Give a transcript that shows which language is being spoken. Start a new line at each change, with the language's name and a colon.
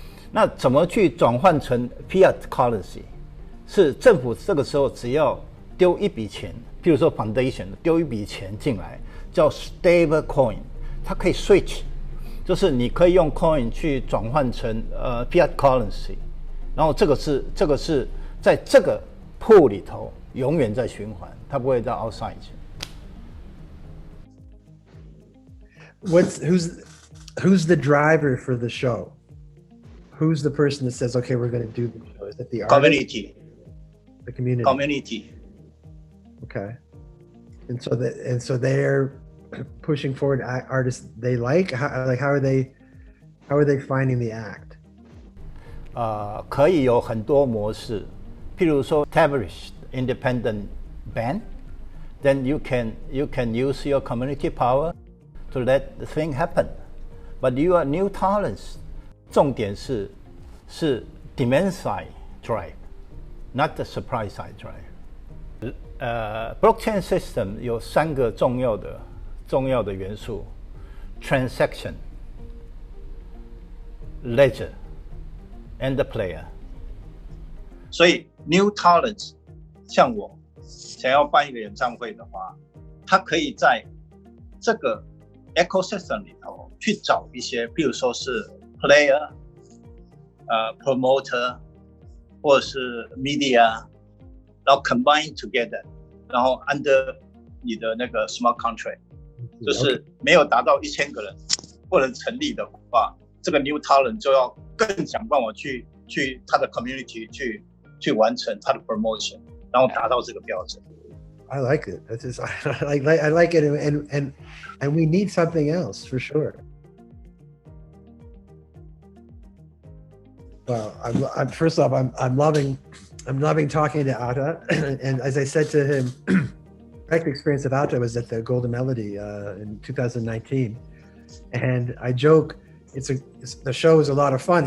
Chinese: 那怎么去转换成 fiat currency？ 是政府这个时候只要丢一笔钱，譬如说 foundation 丢一笔钱进来，叫 stable coin， 它可以 switch。就是你可以用 coin 去转换成fiat currency， 然后这个是在这个 pool 里头永远在循环，它不会到 outside 去。
English: Who's the driver for the show? Who's the person that says, okay, we're going to do the show? Is it the artist? Community. The community. Community. Okay. And so they're pushing forward artists they like. How are they finding the act? 可以有很多模式，譬如说 established independent band, then you can use your community power to let the thing happen. But you are new talents. 重点是 demand side drive, not the supply side drive. blockchain system 有3个重要的元素 ：transaction, ledger, and the player。
Chinese: 所以 new talents 像我想要办一个演唱会的话，他可以在这个 ecosystem 里头去找一些，比如说是 player、 promoter 或者是 media， 然后 combine together， 然后 under 你的那个 smart contract， 就是没有达到1000个人不能成立的话，这个 new talent 就要更想办法去他的 community 去完成他的 promotion， 然后达到这个标准。
English: I like it. That's just, I like it, and we need something else for sure. Well, I'm first off, I'm loving talking to Atta, and as I said to him, direct experience of Atta was at the Golden Melody in 2019, and I joke the show is a lot of fun.